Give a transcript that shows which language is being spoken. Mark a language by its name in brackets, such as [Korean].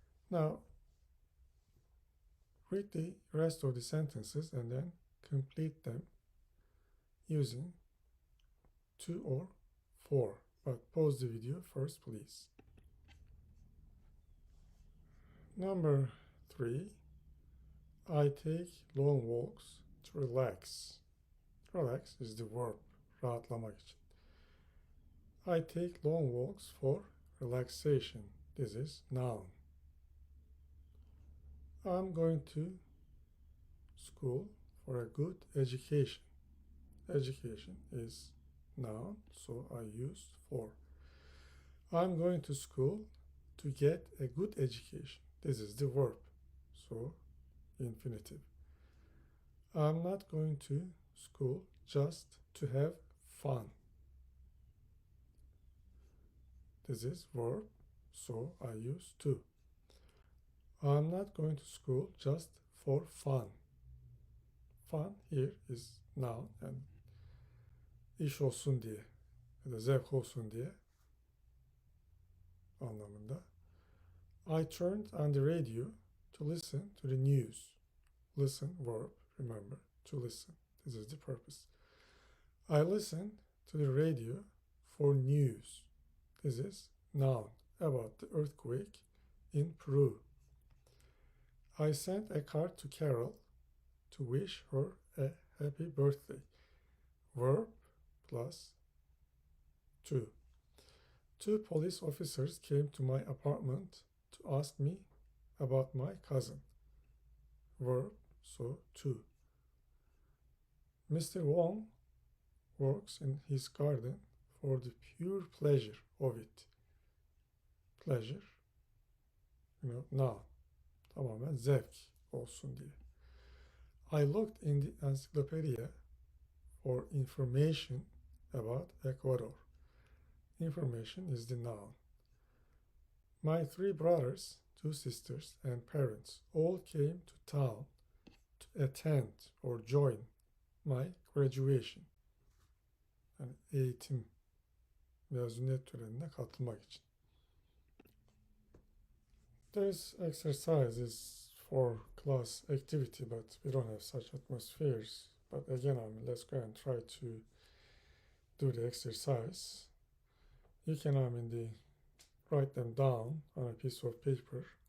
[English] Now, read the rest of the sentences and then complete them using to or for. But pause the video first, please. Number 3, I take long walks to relax. Relax is the verb, [Turkish] rahatlamak için. [English] I take long walks for relaxation. This is noun. I'm going to school for a good education. Education is noun, so I use for. I'm going to school to get a good education. This is the verb, so infinitive. I'm not going to school just to have fun. This is verb, so I use to. I'm not going to school just for fun. Fun here is noun and [Turkish] iş olsun diye ya da zevk olsun diye anlamında. [English] I turned on the radio to listen to the news. Listen, verb, remember, to listen. This is the purpose. I listened to the radio for news. This is noun about the earthquake in Peru. I sent a card to Carol to wish her a happy birthday. Verb plus to. 2 police officers came to my apartment to ask me about my cousin. Verb, so to. Mr. Wong works in his garden for the pure pleasure of it. Pleasure, noun. [Turkish] Tamamen zevk olsun diye. [English] I looked in the encyclopedia for information about Ecuador. Information is the noun. My 3 brothers, 2 sisters, and parents all came to town to attend or join my graduation. [Turkish] Yani eğitim, mezuniyet törenine katılmak için. [English] This exercise is for class activity, but we don't have such atmospheres. But again, let's go and try to do the exercise. You can write them down on a piece of paper.